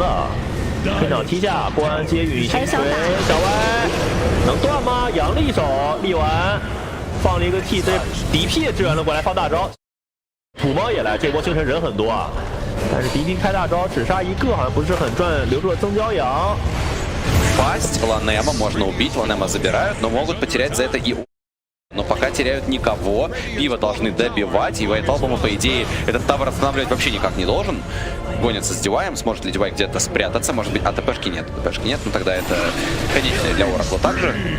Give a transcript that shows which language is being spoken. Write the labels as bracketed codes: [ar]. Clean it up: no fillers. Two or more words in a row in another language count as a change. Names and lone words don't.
[zh] 黑鸟踢下关接雨星锤，小歪能断吗？扬了一手，力丸。放了一个 T， 这 DP 也支援了过来放大招，土猫也来，这波星辰人很多啊，但是 DP 开大招只杀一个好像不是很赚，留住了曾骄阳。 [ru] Пасть, Ланема можно убить, Ланема забирают, но могут потерять за это и... Но пока теряют никого, пиво должны добивать, и Вайталбома, по идее, этот тавр останавливать вообще никак не должен. Гонится с Диваем, сможет ли Дивай где-то спрятаться, может быть, а ТПшки нет, ну тогда это конечное для Оракла также.